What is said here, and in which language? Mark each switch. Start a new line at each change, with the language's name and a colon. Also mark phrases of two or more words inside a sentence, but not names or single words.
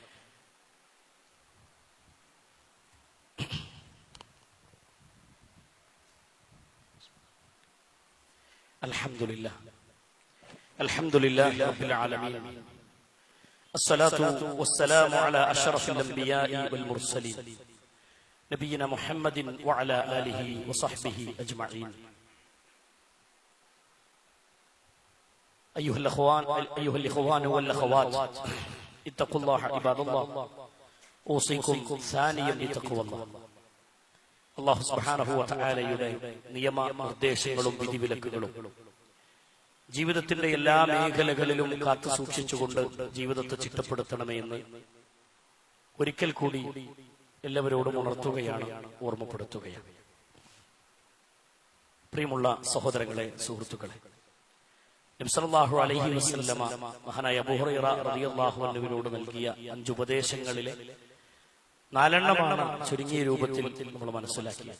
Arabic: الحمد لله رب العالمين. الصلاة والسلام على أشرف الأنبياء والمرسلين نبينا محمد وعلى آله وصحبه أجمعين. أيها الإخوان والأخوات اتقوا الله عباد الله أوصيكم ثانيا بتقوى الله. الله سبحانه وتعالى
Malayalam: നിയമ നിർദ്ദേശങ്ങളും വിധിവിലക്കുകളും ജീവിതത്തിന്റെ എല്ലാ മേഖലകളിലും കാത്തു സൂക്ഷിച്ചുകൊണ്ട് ജീവിതത്തെ ചിട്ടപ്പെടുത്തണമേ എന്ന് ഒരിക്കൽ കൂടി എല്ലാവരോടും ഉണർത്തുകയാണ്, ഓർമ്മപ്പെടുത്തുകയാണ്. പ്രിയമുള്ള സഹോദരങ്ങളെ, സുഹൃത്തുക്കളെ, നബി
Arabic: صلى الله عليه وسلم
Malayalam: മഹാനായ അബൂ ഹുറൈറ
Arabic: رضي الله عنه
Malayalam: നൽകിയ 5 ഉപദേശങ്ങളിലെ 4 ചുരുങ്ങിയ രൂപത്തിൽ നമ്മൾ മനസ്സിലാക്കിയത്.